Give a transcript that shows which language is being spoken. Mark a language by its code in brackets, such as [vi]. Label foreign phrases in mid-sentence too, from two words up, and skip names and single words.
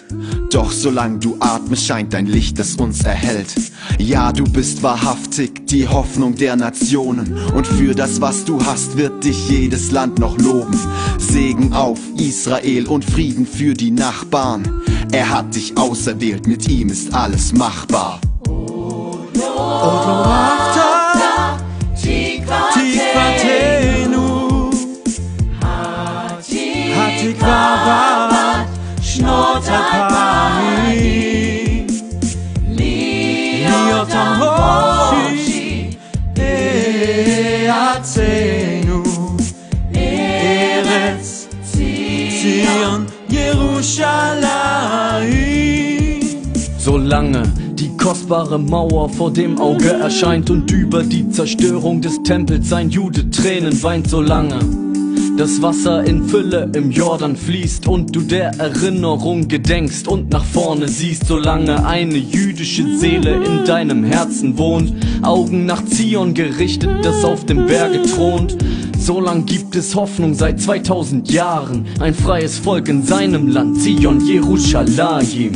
[de] Doch solange du atmest, scheint dein Licht, das uns erhält. Ja, du bist wahrhaftig die Hoffnung der Nationen. Und für das, was du hast, wird dich jedes Land noch loben. Segen auf Israel und Frieden für die Nachbarn. Er hat dich auserwählt, mit ihm ist alles machbar. [he] תקוותנו, התקווה בת שנות 2000, להיות המושי בארצנו, ארץ ציון Jerusalem. [de] Solange die kostbare Mauer vor dem Auge erscheint und über die Zerstörung des Tempels sein Jude Tränen weint, solange das Wasser in Fülle im Jordan fließt und du der Erinnerung gedenkst und nach vorne siehst, solange eine jüdische Seele in deinem Herzen wohnt, Augen nach Zion gerichtet, das auf dem Berge thront, solang gibt es Hoffnung seit 2000 Jahren, ein freies Volk in seinem Land, Zion, Jerusalem.